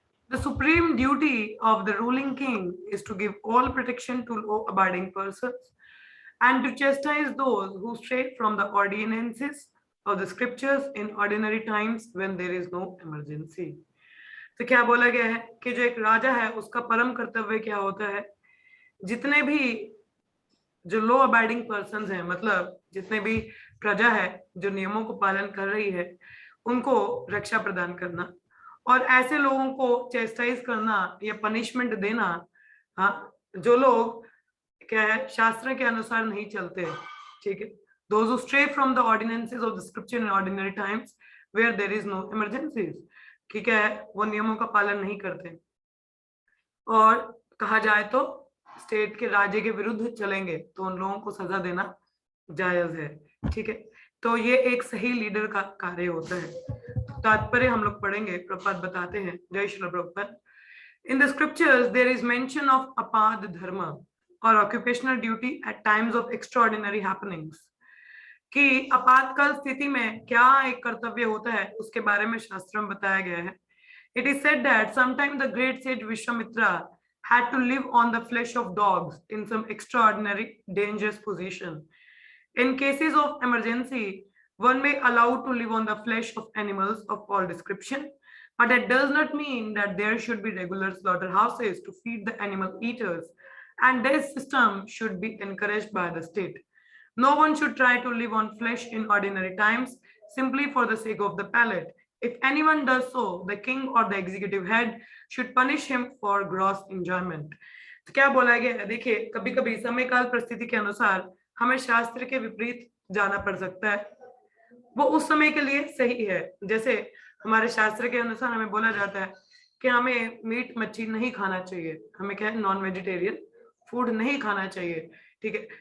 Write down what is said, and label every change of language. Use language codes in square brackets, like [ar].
[en] The supreme duty of the ruling king is to give all protection to law-abiding persons and to chastise those who stray from the ordinances of the scriptures in ordinary times when there is no emergency. [hi] तो क्या बोला गया है कि जो एक राजा है उसका परम कर्तव्य क्या होता है, जितने भी जो लॉ अबाइडिंग पर्सन हैं, मतलब जितने भी प्रजा है जो नियमों को पालन कर रही है, उनको रक्षा प्रदान करना और ऐसे लोगों को चेस्टाइज करना या पनिशमेंट देना, हाँ, जो लोग क्या है शास्त्र के अनुसार नहीं चलते, ठीक है, [en] those who stray from the ordinances of the scripture in ordinary times where there is no emergencies, [hi] ठीक है, वो नियमों का पालन नहीं करते और कहा जाए तो स्टेट के राज्य के विरुद्ध चलेंगे तो उन लोगों को सजा देना जायज है, ठीक है। तो ये एक सही लीडर का कार्य होता है। तात्पर्य हम लोग पढ़ेंगे, प्रभुपाद बताते हैं। जय Shri Prabhupada. [en] in the scriptures there is mention of अपाद धर्म और occupational duty at times of extraordinary happenings, [hi] कि आपातकाल स्थिति में क्या एक कर्तव्य होता है उसके बारे में शास्त्र में बताया गया है। [en] It is said that sometime the great sage Vishwamitra had to live on the flesh of dogs in some extraordinary dangerous position. In cases of emergency, one may allow to live on the flesh of animals of all description, but that does not mean that there should be regular slaughterhouses to feed the animal eaters, and this system should be encouraged by the state. No one should try to live on flesh in ordinary times simply for the sake of the palate. If anyone does so, the king or the executive head should punish him for gross enjoyment. [hi] तो क्या बोला गया है, देखिए कभी कभी समय काल परिस्थिति के अनुसार हमें शास्त्र के विपरीत जाना पड़ सकता है, वो उस समय के लिए सही है। जैसे हमारे शास्त्र के अनुसार हमें बोला जाता है कि हमें मीट मच्छी नहीं खाना चाहिए, हमें क्या है नॉन वेजिटेरियन फूड नहीं खाना चाहिए, ठीक है।